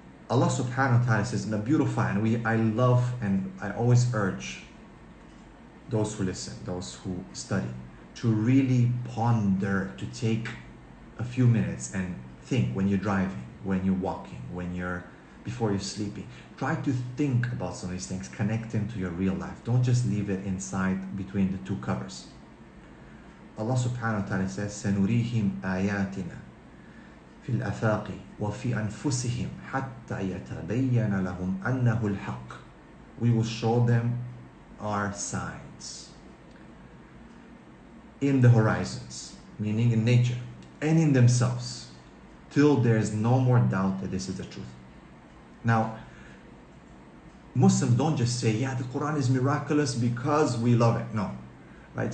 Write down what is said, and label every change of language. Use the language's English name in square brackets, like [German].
[English] Allah subhanahu wa ta'ala says in a beautiful, and I love and I always urge those who listen, those who study, to really ponder, to take a few minutes and think when you're driving, when you're walking, before you're sleeping. Try to think about some of these things, connect them to your real life. Don't just leave it inside between the two covers. Allah subhanahu wa ta'ala says, [Arabic] سَنُرِيهِمْ آيَاتِنَا فِي الْأَفَاقِ وَفِي أَنفُسِهِمْ حَتَّى يَتَبَيَّنَ لَهُمْ أَنَّهُ الْحَقِّ. [English] We will show them our signs in the horizons, meaning in nature, and in themselves, till there is no more doubt that this is the truth. Now, Muslims don't just say, yeah, the Quran is miraculous because we love it. No. Right?